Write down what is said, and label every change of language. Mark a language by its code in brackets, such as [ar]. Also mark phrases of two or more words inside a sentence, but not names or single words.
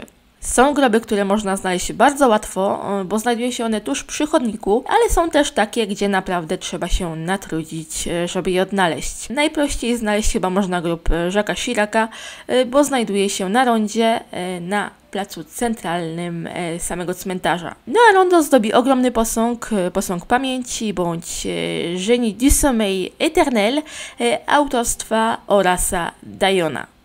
[pl] Są groby, które można znaleźć bardzo łatwo, bo znajdują się one tuż przy chodniku, ale są też takie, gdzie naprawdę trzeba się natrudzić, żeby je odnaleźć. Najprościej znaleźć chyba można grób Jacques'a Chiraca, bo znajduje się na rondzie na placu centralnym samego cmentarza. No a rondo zdobi ogromny posąg, posąg pamięci bądź Génie du sommeil éternel autorstwa Horace'a Dayona.